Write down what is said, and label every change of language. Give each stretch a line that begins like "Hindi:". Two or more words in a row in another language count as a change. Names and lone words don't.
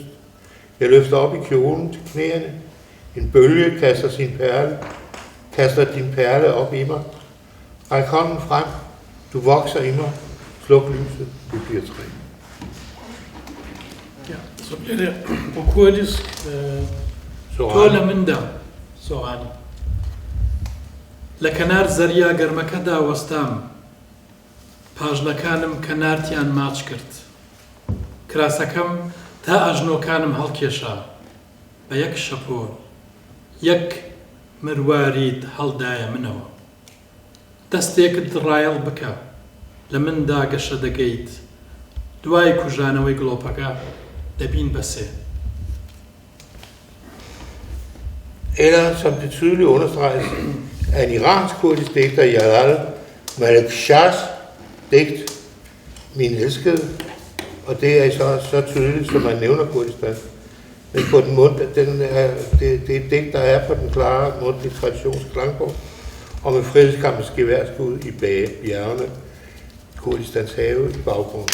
Danish: Jeg løfter op i kjolen til knæene. En bølge kaster din perle op i mig. Ræk hånden frem, du vokser i mig. Sluk lyset, du bliver træ. Ja, så bliver det på kurdisk. Tåler min der, Sorani.
Central Kurdish: لكنار زريا گرمەکەدا وەستام پاژنەکانم کەنارتیان ماچ کرد کراسەکەم تا ئەژنۆکانم هەڵکێشا بە یەک شەپۆر یەک مروارید هەڵدایە منەوە دەستێکت ڕایەڵ بکە لە مندا گەشە دەگەیت دوای کوژانەوەی گڵۆپەکە دەبین بەسێ.
Danish: Eller som det tydeligt understreges af en iransk-kurdisk digter, Jalal Malekshahs digt, Min elskede, og det er så tydeligt, som man nævner Kurdistan. Men på den måde, det er et digt, der er på den klare mundtlige traditionsklangborg, og med frihedskampens geværskud i bjergene, Kurdistans have i baggrunden.